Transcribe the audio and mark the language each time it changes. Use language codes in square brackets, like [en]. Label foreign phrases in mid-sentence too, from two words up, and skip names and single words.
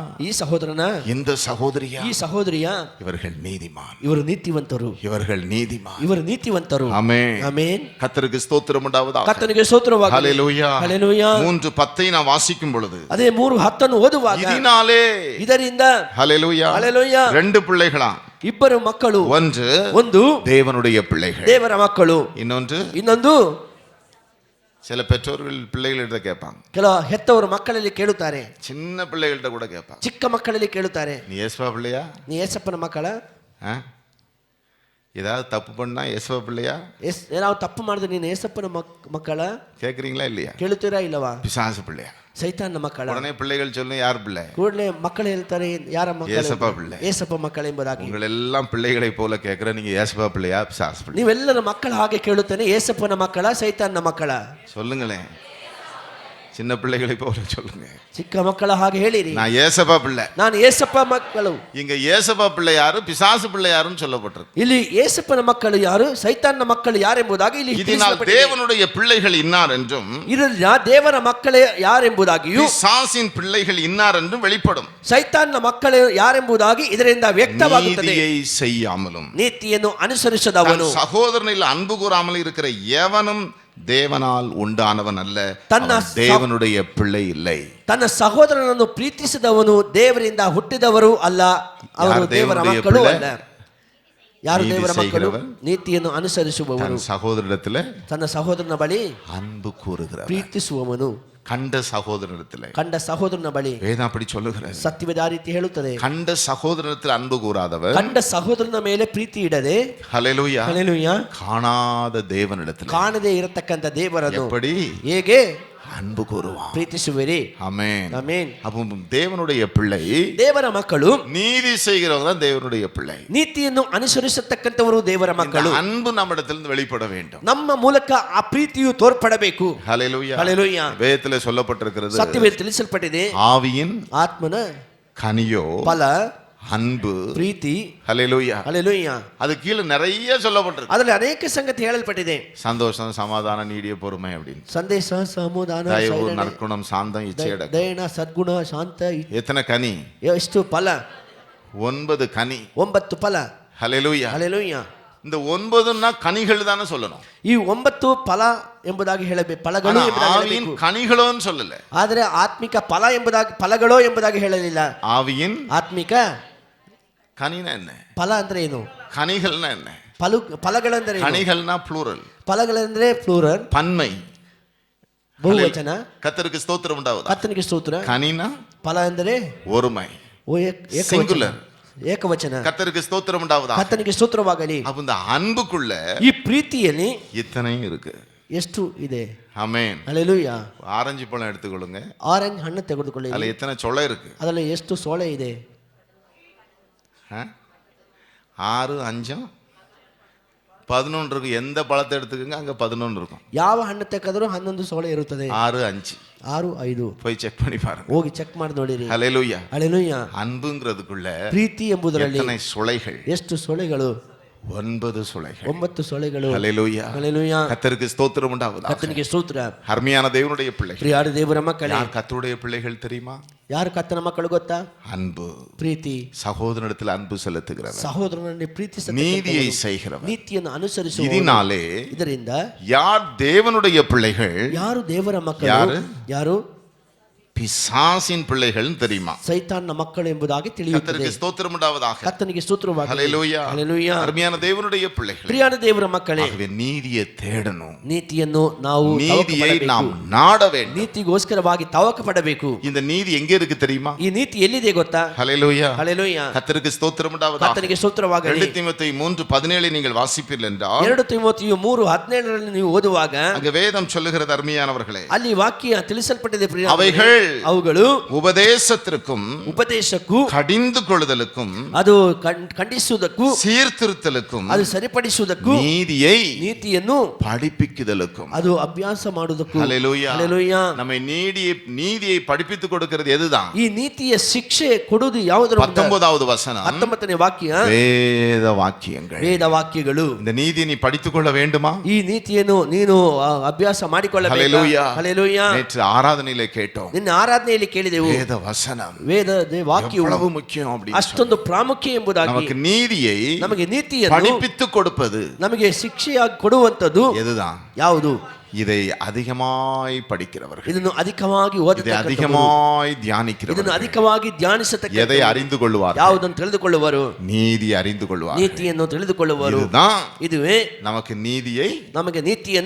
[kn] ಈ ಸಹೋದರನ, [ta] இந்த சகோதரியா, [kn] ಈ ಸಹೋದರಿಯ, [ta] இவர்கள் நீதிமான், [kn] ಇವರು ನೀತಿವಂತರು, [ta] இவர்கள் நீதிமான். [kn] ಇವರು ನೀತಿವಂತರು. [ta] ஆமென். [kn] ಆಮೆನ್. [ta] கர்த்தருக்கு ஸ்தோத்திரம் உண்டாவதாக. [kn] ಕರ್ತನಿಗೆ ಸ್ತೋತ್ರವಾಗಲಿ. [ta] ஹல்லேலூயா. [kn] ಹಲ್ಲೆಲೂಯಾ. [ta] 3:10 நான் வாசிக்கும் பொழுது, [kn] ಅದೇ 3:10 ಓದುವಾಗ, [ta] இதனாலே, [kn] ಇದರಿಂದ, [ta] ஹல்லேலூயா, [kn] ಹಲ್ಲೆಲೂಯಾ, [ta] 2 பிள்ளைகளா, [kn] ಇಬ್ಬರು ಮಕ್ಕಳು, ಒಂದು [ta] தேவனுடைய பிள்ளைகள், [kn] ದೇವರ ಮಕ್ಕಳು, ಇನ್ನೊಂದು [ta] சில பெற்றோர்கள் பிள்ளைகளிடம் கேட்பாங்க, [kn] ಕೆಲವು ಹೆತ್ತವರು ಮಕ್ಕಳಲ್ಲಿ ಕೇಳುತ್ತಾರೆ, [ta] சின்ன பிள்ளைகள்கிட்ட கூட கேட்பாங்க, [kn] ಚಿಕ್ಕ ಮಕ್ಕಳಲ್ಲಿ ಕೇಳುತ್ತಾರೆ, [ta] நீ ஏசுவா பிள்ளையா, [kn] ನೀ ಏಸಪ್ಪನ ಮಕ್ಕಳ, [ta] ஏதாவது தப்பு பண்ணா ஏசுவா பிள்ளையா, [kn] ನಾವು ತಪ್ಪು ಮಾಡಿದ್ರೆ ನೀನು ಏಸಪ್ಪನ ಮಕ್ಕಳ [ta] கேக்குறீங்களா இல்லையா? [kn] ಕೇಳುತ್ತೀರಾ ಇಲ್ಲವಾ? [ta] பிசாசு பிள்ளையா, [kn] ಸೈತಾನನ ಮಕ್ಕಳ. [ta] உடனே பிள்ளைகள் சொல்லும், யார் பிள்ளை? [kn] ಕೂಡಲೇ ಮಕ್ಕಳು ಹೇಳ್ತಾರೆ, ಯಾರ ಮಕ್ಕಳು? [ta] ஏசப்பா பிள்ளை. [kn] ಏಸಪ್ಪ ಮಕ್ಕಳು ಎಂಬುದಾಗಿ. [ta] உங்கள் எல்லாம் பிள்ளைகளை போல கேட்கிற நீங்க ஏசப்பா பிள்ளையா, பிசாசு பிள்ளை? [kn] ನೀವೆಲ್ಲರ ಮಕ್ಕಳ ಹಾಗೆ ಕೇಳುತ್ತಾನೆ, ಏಸಪ್ಪನ ಮಕ್ಕಳ, ಸೈತಾನನ ಮಕ್ಕಳ? [ta] சொல்லுங்களேன், சின்ன பிள்ளைகளை போல சொல்லுங்க. [kn] ಚಿಕ್ಕ ಮಕ್ಕಳ ಹಾಗೆ ಹೇಳಿರಿ, [ta] நான் ஏசப்பா பிள்ளை. [kn] ನಾನು ಏಸಪ್ಪ ಮಕ್ಕಳು. [ta] இங்க ஏசப்பா பிள்ளை யாரு, பிசாசு பிள்ளை யாருன்னு சொல்லப்பட்டிருக்கு. [kn] ಇಲ್ಲಿ ಏಸಪ್ಪನ ಮಕ್ಕಳು ಯಾರು, ಸೈತಾನನ ಮಕ್ಕಳು ಯಾರೆಂಬುದಾಗಿ ಇಲ್ಲಿ [ta] இதனால் [kn] ತಿಳಿಸಲ್ಪಟ್ಟಿದೆ. [ta] தேவனுடைய பிள்ளைகள் இன்னார் என்றும் [kn] ಇದರಿಂದ ದೇವರ ಮಕ್ಕಳೇ ಯಾರೆಂಬುದಾಗಿಯೂ [ta] பிசாசின் பிள்ளைகள் இன்னார் என்றும் வெளிப்படும். [kn] ಸೈತಾನನ ಮಕ್ಕಳು ಯಾರೆಂಬುದಾಗಿ ಇದರಿಂದ ವ್ಯಕ್ತವಾಗುತ್ತದೆ. [ta] நீதியை செய்யாமலும் [kn] ನೀತಿಯನ್ನು ಅನುಸರಿಸದವನು, [ta] சகோதரனில் அன்பு கூறாமல் இருக்கிற எவனும் தேவனால் உண்டானவன் அல்ல, தன்ன அவன் தேவனுடைய பிள்ளை இல்லை. [kn] ತನ್ನ ಸಹೋದರನನ್ನು ಪ್ರೀತಿಸಿದವನು ದೇವರಿಂದ ಹುಟ್ಟಿದವರು ಅಲ್ಲ, ಅವರು ದೇವರ [ta] தேவனுடைய [kn] ಮಕ್ಕಳು [ta] பிள்ளை? [kn] ಅಲ್ಲ. ಯಾರು [ta] நீதி [kn] ದೇವರ ಮಕ್ಕಳು? [ta] செய்கிறவன், [kn] ನೀತಿಯನ್ನು ಅನುಸರಿಸುವವನು, [ta] தன் சகோதரனிடத்தில் [kn] ತನ್ನ ಸಹೋದರನ ಬಳಿ [ta] அன்பு கூறுகிறவன், [kn] ಪ್ರೀತಿಸುವವನು, [ta] கண்ட சகோதரனிடத்தில். [kn] ಕಂಡ ಸಹೋದರನ ಬಳಿ [ta] வேதம் அப்படி சொல்லுகிறது. [kn] ಸತ್ಯವೇದ ಆ ರೀತಿ ಹೇಳುತ್ತದೆ. [ta] கண்ட சகோதரனிடத்தில் அன்பு கூறாதவர், [kn] ಕಂಡ ಸಹೋದರನ ಮೇಲೆ ಪ್ರೀತಿ ಇಡದೆ, [ta] ஹல்லேலூயா, [kn] ಹಲ್ಲೆಲೂಯಾ, [ta] காணாத தேவனிடத்தில் [kn] ಕಾಣದೇ ಇರತಕ್ಕಂತ ದೇವರನ್ನು [ta] எப்படி [kn] ಹೇಗೆ [ta] அன்பு கூறுவான். [kn] ಪ್ರೀತಿಸುವಿರಿ? [ta] ஆமென். [kn] ಆಮೆನ್. [ta] அப்போ தேவனுடைய பிள்ளை, [kn] ದೇವರ ಮಕ್ಕಳು, [ta] நீதி செய்கிறவங்க தான் தேவனுடைய பிள்ளை. [kn] ನೀತಿಯನ್ನು ಅನುಸರಿಸತಕ್ಕಂಥವರು ದೇವರ ಮಕ್ಕಳು. [ta] இந்த அன்பு நம்மிடத்திலிருந்து வெளிப்பட வேண்டும். [kn] ನಮ್ಮ ಮೂಲಕ ಆ ಪ್ರೀತಿಯು ತೋರ್ಪಡಬೇಕು. [ta] ஹல்லேலூயா. [kn] ಹಲ್ಲೆಲೂಯಾ. [ta] வேதத்தில் சொல்லப்பட்டிருக்கிறது, [kn] ಸತ್ಯವೇದ ತಿಳಿಸಲ್ಪಟ್ಟಿದೆ, [ta] ஆவியின் [kn] ಆತ್ಮನ [ta] கனியோ [kn] ಫಲ [ta] அன்பு, [kn] ಪ್ರೀತಿ. [ta] ஹல்லேலூயா. [kn] ಹಲ್ಲೆಲೂಯಾ. [ta] அது கீழே நிறைய சொல்லப்பட்டிருக்கு. [kn] ಅದರಲ್ಲಿ ಅನೇಕ ಸಂಗತಿ ಹೇಳಲ್ಪಟ್ಟಿದೆ. [ta] சந்தோஷம், சமாதானம், நீடிய பொறுமை அப்படின்னு, [kn] ಸಂದೇಶ, ಸಮಾಧಾನ, [ta] தயவு, [kn] ಸೈರಣೆ, [ta] நற்குணம், சாந்தம், இச்சையடக்கம். [kn] ದಯನ, ಸದ್ಗುಣ, ಶಾಂತ. [ta] எத்தனை கனி? [kn] ಎಷ್ಟು ಫಲ? [ta] 9 கனி. [kn] 9 ಫಲ. [ta] ஹல்லேலூயா. [kn] ಹಲ್ಲೆಲೂಯಾ. [ta] இந்த 9ன்னா கனிகள் தானே சொல்லணும். [kn] ಈ 9 ಫಲ ಎಂಬುದಾಗಿ ಹೇಳಬೇಕು, ಫಲಗಳು ಎಂಬುದಾಗಿ [ta] ஆவியின் [kn] ಹೇಳಬೇಕು. [ta] கனிகளோன்னு சொல்லல, [kn] ಆದರೆ ಆತ್ಮಿಕ ಫಲ ಎಂಬುದಾಗಿ, ಫಲಗಳೋ ಎಂಬುದಾಗಿ ಹೇಳಲಿಲ್ಲ. [ta] ஆவியின் [kn] ಆತ್ಮಿಕ [ta] கனினா என்ன, [kn] ಫಲ ಅಂದ್ರೆ ಏನು, [ta] கனிகள்னா என்ன? [kn] ಫಲಗಳೆಂದರೆ ಏನು? [ta] கனிகள்னா ப்ளூரல், [kn] ಫಲಗಳೆಂದ್ರೆ ಪ್ಲೂರಲ್, [ta] பன்மை, [kn] ಬಹುವಚನ. [ta] கர்த்தருக்கு ஸ்தோத்திரம் உண்டாவதா. [kn] ಕರ್ತನಿಗೆ ಸ್ತೋತ್ರ. [ta] கனினா [kn] ಫಲ ಎಂದರೆ [ta] ஒருமை, [kn] ಏಕವಚನ, [ta] சிங்குலர். [kn] ಏಕವಚನ. [ta] கர்த்தருக்கு ஸ்தோத்திரம் உண்டாவதா. [kn] ಕರ್ತನಿಗೆ ಸ್ತೋತ್ರವಾಗಲಿ. [ta] அப்ப இந்த அன்புக்குள்ள [kn] ಈ ಪ್ರೀತಿಯಲ್ಲಿ [ta] இத்தனையும் இருக்கு. [kn] ಎಷ್ಟು ಇದೆ? [ta] ஆமென். [kn] ಹಲ್ಲೆಲೂಯಾ. [ta] ஆரஞ்சு பழம் எடுத்துக்கொள்ளுங்க, [kn] ಆರೆಂಜ್ ಹಣ್ಣು ತೆಗೆದುಕೊಳ್ಳಿ, [ta] அதுல எத்தனை சொலை இருக்கு? [kn] ಅದರಲ್ಲಿ ಎಷ್ಟು ಸೋಳೆ ಇದೆ? [ta] 6, 5, 11 இருக்கு. எந்த பழத்தை எடுத்துக்கோங்க, அங்க 11 இருக்கும். [kn] ಯಾವ ಹಣ್ಣು ತೆಗೆದರೂ 11 ಸೋಳೆ ಇರುತ್ತದೆ. 6, 5 6, 5 [ta] போய் செக் பண்ணி பாருங்க. [kn] ಹೋಗಿ ಚೆಕ್ ಮಾಡಿ ನೋಡಿರಿ. [ta] ஹல்லேலூயா. [kn] ಹಲ್ಲೆಲೂಯಾ. [ta] அன்புங்கிறதுக்குள்ள [kn] ಪ್ರೀತಿ ಎಂಬುದರಲ್ಲಿ [ta] எத்தனை சுளைகள்? [kn] ಎಷ್ಟು ಸೊಳೆಗಳು? [ta] 9 சுளைகள். [kn] 9 ಸೊಳೆಗಳು. [ta] ஹல்லேலூயா. [kn] ಹಲ್ಲೆಲೂಯಾ. [ta] கர்த்தருக்கு ஸ்தோத்திரம் உண்டாவதாக. [kn] ಕರ್ತನಿಗೆ ಸ್ತೋತ್ರ. [ta] அருமையான தேவனுடைய பிள்ளைகள், [kn] ಪ್ರಿಯಾದ ದೇವರ ಮಕ್ಕಳೇ, [ta] யார் கர்த்தருடைய பிள்ளைகள் தெரியுமா? [kn] ಯಾರು ಕರ್ತನ ಮಕ್ಕಳು ಗೊತ್ತಾ? [ta] அன்பு, [kn] ಪ್ರೀತಿ, [ta] சகோதரனிடத்தில் அன்பு செலுத்துகிறவர், [kn] ಸಹೋದರನನ್ನು ಪ್ರೀತಿಸ, [ta] நீதியை செய்கிறவர். [kn] ನೀತಿಯನ್ನು ಅನುಸರಿಸುವ. [ta] இதனாலே [kn] ಇದರಿಂದ [ta] யார் தேவனுடைய பிள்ளைகள், [kn] ಯಾರು ದೇವರ ಮಕ್ಕಳು, ಯಾರು? ಯಾರು [ta] பிசாசின் பிள்ளைகள் தெரியுமா? [kn] ಸೈತಾನನ ಮಕ್ಕಳು ಎಂಬುದಾಗಿ ತಿಳಿಯುತ್ತದೆ. [ta] கர்த்தருக்கு ஸ்தோத்திரம் உண்டாவதாக. [kn] ಕರ್ತನಿಗೆ ಸ್ತೋತ್ರವಾಗಲಿ. [ta] ஹல்லேலூயா. [kn] ಹಲ್ಲೆಲೂಯಾ. [ta] அருமையான தேவனுடைய பிள்ளைகள், [kn] ಪ್ರಿಯಾದ ದೇವರ ಮಕ್ಕಳೇ, [ta] ஆகவே நீதியை தேடணும், [kn] ನೀತಿಯನ್ನು ನಾವು [ta] நீதியை [kn] ತವಕ [ta] நாம் [kn] ಪಡಬೇಕು. [ta] நாட வேண்டும். [kn] ನೀತಿಗೋಸ್ಕರವಾಗಿ ತವಕ ಪಡಬೇಕು. [ta] இந்த நீதி எங்க இருக்கு தெரியுமா? [kn] ಈ ನೀತಿ ಎಲ್ಲಿದೆ ಗೊತ್ತಾ? [ta] ஹல்லேலூயா. [kn] ಹಲ್ಲೆಲೂಯಾ. [ta] கர்த்தருக்கு ஸ்தோத்திரம் உண்டாவதாக. [kn] ಕರ್ತನಿಗೆ ಸ್ತೋತ್ರವಾಗಲಿ. [ta] 2 தீமோத்தேயு 3:17 நீங்கள் வாசிப்பீர்கள் என்றால், [kn] 2 ತಿಮೋಥೆಯು 3:17 ನೀವು ಓದುವಾಗ [ta] அங்க வேதம் சொல்லுகிறது, அருமையானவர்களே, [kn] ಅಲ್ಲಿ ವಾಕ್ಯ ತಿಳಿಸಲ್ಪಟ್ಟಿದೆ. ಪ್ರಿಯ [ta] அவைகள் [kn] ಅವುಗಳು [ta] உபதேசத்திற்கும் [kn] ಉಪದೇಶಕ್ಕೂ, [ta] கடிந்து கொள்ளுதலுக்கும் [kn] ಅದು ಖಂಡಿಸುವುದಕ್ಕೂ, [ta] சீர்திருத்தலுக்கும் [kn] ಅದು ಸರಿಪಡಿಸುವುದಕ್ಕೂ, [ta] நீதியை [kn] ನೀತಿಯನ್ನು [ta] படிப்பிக்குதலுக்கும். [kn] ಅದು ಅಭ್ಯಾಸ ಮಾಡುವುದಕ್ಕೂ. [ta] ஹல்லேலூயா. [kn] ಹಲ್ಲೆಲೂಯಾ. [ta] நம்மை நீதியை படிப்பித்துக் கொடுக்கிறது எதுதான்? [kn] ಈ ನೀತಿಯ ಶಿಕ್ಷೆ ಕೊಡುವುದು ಯಾವುದರ? [ta] 19வது வசனம், [kn] 19ನೇ ವಾಕ್ಯ [ta] வேத வாக்கியங்கள். [kn] ವೇದ ವಾಕ್ಯಗಳು. [ta] இந்த நீதியை நீ படித்துக் கொள்ள வேண்டுமா? [kn] ಈ ನೀತಿಯನ್ನು ನೀನು ಅಭ್ಯಾಸ ಮಾಡಿಕೊಳ್ಳಬೇಕು. [ta] ஹல்லேலூயா. [kn] ಹಲ್ಲೆಲೂಯಾ. [ta] நேற்று ஆராதனையிலே கேட்டோம், [kn] ನಿನ್ನ ಆರಾಧನೆಯಲ್ಲಿ ಕೇಳಿದೆವು, [ta] வேத வசனம் [kn] ವೇದ ವಾಕ್ಯವು [ta] எவ்வளவு முக்கியம் அப்படின்னு. [kn] ಅಷ್ಟೊಂದು ಪ್ರಾಮುಖ್ಯ ಎಂಬುದಾಗಿ [ta] நமக்கு நீதியை [kn] ನಮಗೆ ನೀತಿಯನ್ನು [ta] படிப்பித்துக் கொடுப்பது [kn] ನಮಗೆ ಶಿಕ್ಷೆಯಾಗಿ ಕೊಡುವಂತದ್ದು [ta] எதுதான்? [kn] ಯಾವುದು? [ta] இதை அதிகமாய் படிக்கிறவர்கள், [kn] ಇದನ್ನು ಅಧಿಕವಾಗಿ [ta] இதை [kn] ಓದತಕ್ಕಂಥವರು, [ta] அதிகமாய் [kn] ಇದನ್ನು [ta] தியானிக்கிறவர்கள் [kn] ಅಧಿಕವಾಗಿ [ta] எதை [kn] ಧ್ಯಾನಿಸತಕ್ಕಂಥವರು, [ta] அறிந்து கொள்வார்? [kn] ಯಾವುದನ್ನು ತಿಳಿದುಕೊಳ್ಳುವರು? [ta] நீதி அறிந்து கொள்வார். [kn] ನೀತಿಯನ್ನು ತಿಳಿದುಕೊಳ್ಳುವರು. [ta] இதுதான் [kn] ಇದುವೇ [ta] நமக்கு நீதியை [kn] ನಮಗೆ ನೀತಿಯನ್ನು